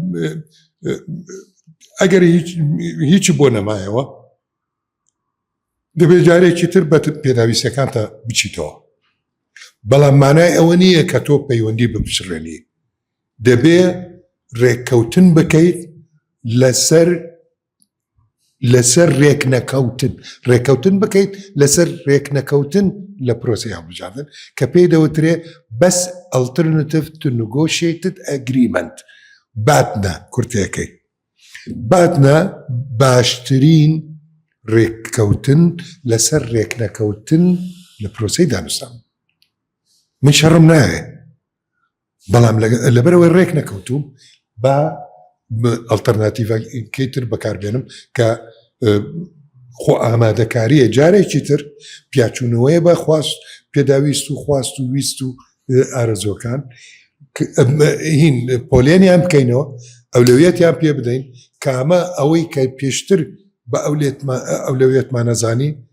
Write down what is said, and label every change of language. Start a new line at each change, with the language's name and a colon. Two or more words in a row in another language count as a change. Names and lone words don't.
Central Kurdish: ئەگەر هیچی بۆ نەمایەوە دەبێت جارێکی تر بە پێداویستەکانتە بچیتەوە بەڵام مانای ئەوە نییە کە تۆ پەیوەندی بپشڕێنی دەبێ ڕێککەوتن بکەیت لەسەر ڕێککەوتن بکەیت لەسەر ڕێکنەکەوتن لە پرۆسی هەڵبژاردن کە پێی دەوترێ
English: best alternative to negotiated agreement
Central Kurdish: باتنە کورتەکەی باتنە باشترین ڕێککەوتن لەسەر ڕێکنەکەوتن لە پرۆسی دانوستان من شەڕم نایێ بەڵام لەبەرەوەی ڕێک نەکەوتوم بە ئەڵتەرناتیڤەکەی تر بەکاربێنم کە خۆ ئامادەکاریە جارێکی تر پیاچوونەوەیە بە خواست پێداویست و خواست و ویست و ئارەزۆکان هین پۆلێنیان بکەینەوە ئەولەویەتیان پێ بدەین کامە ئەوەی کە پێشتر بە ئەولەویەتمان نەزانی